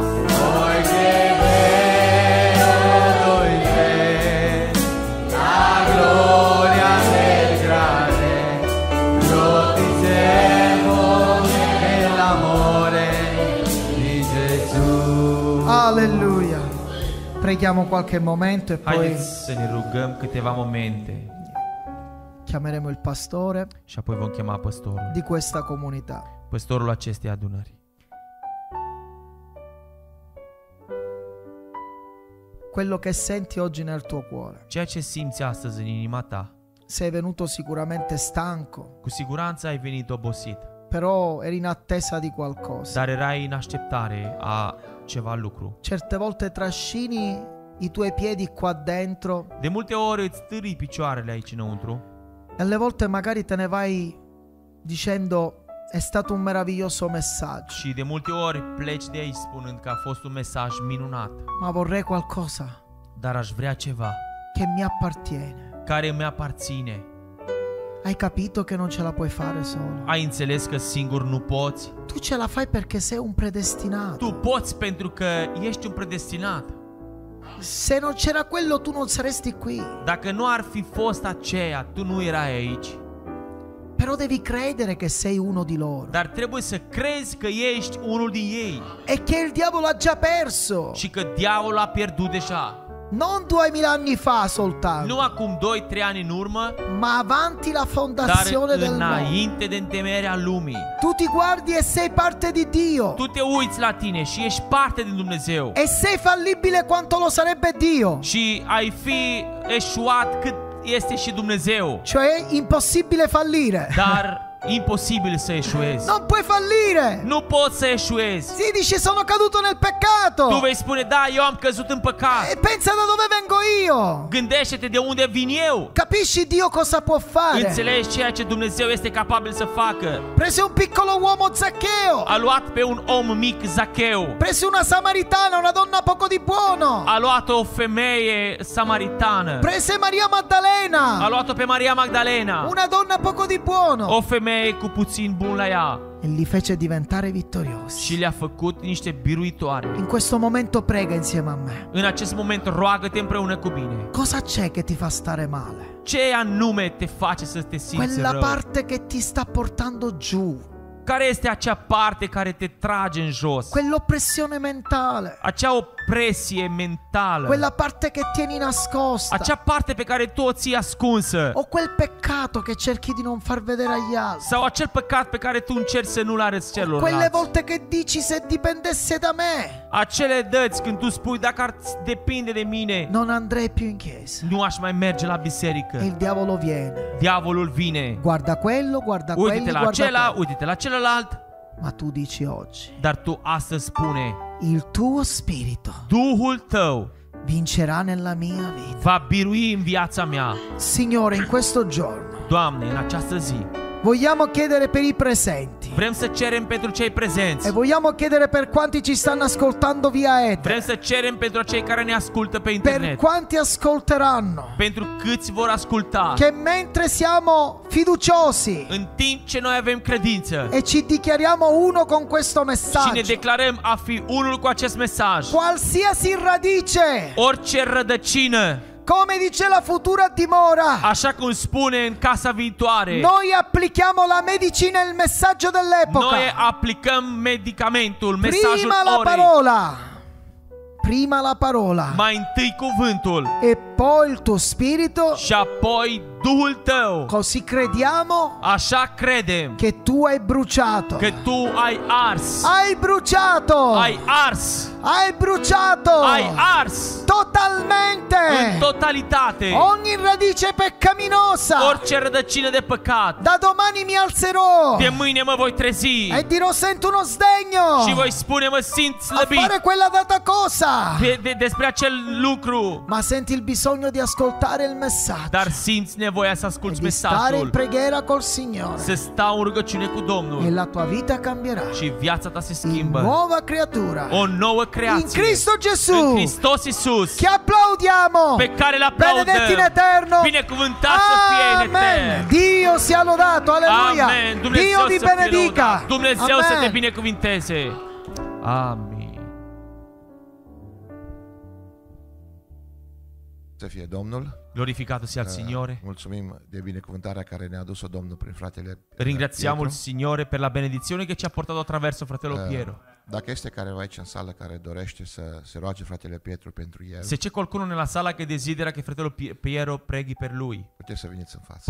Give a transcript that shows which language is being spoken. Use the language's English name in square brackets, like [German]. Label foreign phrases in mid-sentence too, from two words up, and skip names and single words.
[Italian] Poiché vedo in te la gloria del grande, io ti servo nell'amore di Gesù. Alleluia. Preghiamo qualche momento e poi [Romanian] Haideți să ne rugăm câteva momente [Italian] chiameremo il pastore [Romanian] și apoi vom chema păstorul. [Italian] di questa comunità. [Romanian] Păstorul acestei adunări. [Italian] Quello che senti oggi nel tuo cuore. [Romanian] Ceea ce simți astăzi în inima ta, [Italian] Sei venuto sicuramente stanco, [Romanian] cu siguranță ai venit obosit, [Italian] però eri in attesa di qualcosa. [Romanian] dar erai în așteptare a ceva lucru. [Italian] Certe volte trascini i tuoi piedi qua dentro [Romanian] De multe ori îți târâi picioarele aici înăuntru [Italian] e alle volte magari te ne vai dicendo è stato un meraviglioso messaggio, [Romanian] Și de multe ori pleci de aici spunând că a fost un mesaj minunat. [Italian] ma vorrei qualcosa [Romanian] Dar aș vrea ceva [Italian] che mi appartiene. [Romanian] care mi aparține. [Italian] Hai capito che non ce la puoi fare solo? [Romanian] Ai înțeles că singur nu poți? [Italian] Tu ce la fai perché sei un predestinato. [Romanian] Tu poți pentru că ești un predestinat. [Italian] Se non c'era quello tu non saresti qui. [Romanian] Dacă nu ar fi fost aceea, tu nu erai aici. [Italian] Però devi credere che sei uno di loro [Romanian] Dar trebuie să crezi că ești unul din ei [Italian] e che il diavolo ha già perso. [Romanian] și că diavolul a pierdut deja. [Italian] Non 2000 anni fa soltanto, [Romanian] Nu acum 2-3 ani în urmă, [Italian] ma avanti la [Romanian] dar [Italian] fondazione del mondo. [Romanian] înainte de întemeierea lumii. [Italian] Tu ti guardi e sei parte di Dio. [Romanian] Tu te uiți la tine și ești parte din Dumnezeu. [Italian] E sei fallibile quanto lo sarebbe Dio. [Romanian] Și ai fi eșuat cât este și Dumnezeu. [Italian] Cioè impossibile fallire. [Romanian] Dar imposibil să eșuezi. [Italian] Non puoi fallire. [Romanian] Nu poți să eșuezi. [Italian] Si dice sono caduto nel peccato. [Romanian] Tu vei spune, da, eu am căzut în păcat. [Italian] E pensa da dove vengo io. [Romanian] Gândește-te de unde vin eu. [Italian] Capisci Dio cosa può fare? [Romanian] Înțelegi ceea ce Dumnezeu este capabil să facă. [Italian] Prese un piccolo uomo Zaccheo. [Romanian] A luat pe un om mic, Zacheu. [Italian] Prese una samaritana, una donna poco di buono. [Romanian] A luat o femeie samaritană. [Italian] Prese Maria Maddalena, [Romanian] A luat-o pe Maria Magdalena. [Italian] una donna poco di buono. [Romanian] O femeie cu puțin bun la ea. [Italian] E li fece diventare vittoriosi. [Romanian] Și le-a făcut niște biruitoare. [Italian] In questo momento prega insieme a me. [Romanian] În acest moment roagă-te împreună cu mine. [Italian] Cosa c'è che ti fa stare male? [Romanian] Ce anume te face să te simți [Italian] Quella [Romanian] rău? [Italian] parte che ti sta portando giù. [Romanian] Care este acea parte care te trage în jos? [Italian] Quell'oppressione mentale. [Romanian] Acea opresie mentală. [Italian] Quella parte che tieni nascosta. [Romanian] Acea parte pe care tu o ții ascunsă. [Italian] O quel peccato che cerchi di non far vedere agli altri. [Romanian] Sau acel păcat pe care tu încerci să nu-l arăți [Italian] Quelle [Romanian] celorlalți. [Italian] volte che dici se dipendesse da me [Romanian] Acele dăți când tu spui dacă ar depinde de mine, [Italian] non andrei più in chiesa. [Romanian] nu aș mai merge la [Italian] E [Romanian] biserică. [Italian] il diavolo viene. [Romanian] Diavolul vine. [Italian] Guarda quello, guarda [Romanian] Uite-te [Italian] quelli, [Romanian] la [Italian] guarda [Romanian] acela, [Italian] quello. [Romanian] uite-te la celălalt. [Italian] Ma tu dici oggi, [Romanian] Dar tu astăzi spune, [Italian] il tuo spirito [Romanian] Duhul tău [Italian] vincerà nella mia vita. [Romanian] va birui în viața mea. [Italian] Signore, in questo giorno [Romanian] Doamne, în această zi, [Italian] vogliamo chiedere per i presenti [Romanian] vrem să cerem pentru cei prezenți. [Italian] e vogliamo chiedere per quanti ci stanno ascoltando via [Romanian] Vrem [Italian] etere, [Romanian] să cerem pentru cei care ne ascultă pe [Italian] per [Romanian] internet. [Italian] quanti ascolteranno, [Romanian] Pentru câți vor asculta. [Italian] che mentre siamo fiduciosi [Romanian] În timp ce noi avem credință [Italian] e ci dichiariamo uno con questo [Romanian] și ne [Italian] messaggio, [Romanian] declarăm a fi unul cu acest mesaj, [Italian] qualsiasi radice, [Romanian] orice rădăcină, [Italian] come dice la futura dimora, [Romanian] așa cum spune în casa viitoare, [Italian] noi applichiamo la medicina e il messaggio [Romanian] noi [Italian] dell'epoca. [Romanian] aplicăm medicamentul, mesajul [Italian] Prima la [Romanian] orei, [Italian] parola, prima la parola [Romanian] mai întâi cuvântul [Italian] e poi il tuo spirito, [Romanian] și apoi Duhul tău. [Italian] così crediamo [Romanian] Așa credem [Italian] che tu hai bruciato. [Romanian] că tu ai ars, [Italian] Hai bruciato! [Romanian] ai ars, [Italian] Hai bruciato! [Romanian] ai ars [Italian] Totalmente! [Romanian] în totalitate [Italian] Ogni radice peccaminosa! [Romanian] orice rădăcină de păcat. [Italian] Da domani mi alzerò [Romanian] De mâine mă voi trezi [Italian] e dirò sento uno sdegno [Romanian] și voi spune mă simt [Italian] a [Romanian] slăbit [Italian] fare quella data cosa, [Romanian] despre acel lucru, [Italian] ma senti il bisogno di ascoltare il messaggio [Romanian] dar simți nevoia să [Italian] e [Romanian] asculți [Italian] di stare in [Romanian] mesajul, [Italian] preghiera col Signore [Romanian] să stau în rugăciune cu [Italian] e [Romanian] Domnul [Italian] la tua vita cambierà [Romanian] și viața ta se [Italian] in [Romanian] schimbă. [Italian] nuova creatura [Romanian] O nouă [Italian] in [Romanian] creație [Italian] Cristo [Romanian] în [Italian] Gesù [Romanian] Hristos Iisus, [Italian] che applaudiamo, [Romanian] pe care îl [Italian] benedetti in [Romanian] aplaudăm. [Italian] eterno. [Romanian] Binecuvântat să fie în [Italian] Amen. [Romanian] etern. [Italian] Dio sia lodato, alleluia. [Romanian] Amen. Dumnezeu [Italian] Dio vi [Romanian] să fie [Italian] benedica. [Romanian] lăudat. Dumnezeu să te [Italian] Amen. [Romanian] binecuvinteze. Amin. Să fie Domnul. [Italian] Glorificato sia il Signore. [Romanian] Mulțumim de binecuvântarea care ne-a adus-o Domnul prin fratele [Italian] Ringraziamo il [Romanian] Pietro. [Italian] Signore per la benedizione che ci ha portato attraverso fratello Piero. [Romanian] Dacă este careva aici în sală care dorește să se roage fratele Pietru pentru el, [Italian] Se c'è qualcuno nella sala che desidera che fratello Piero preghi per lui, [Romanian] puteți să veniți în față.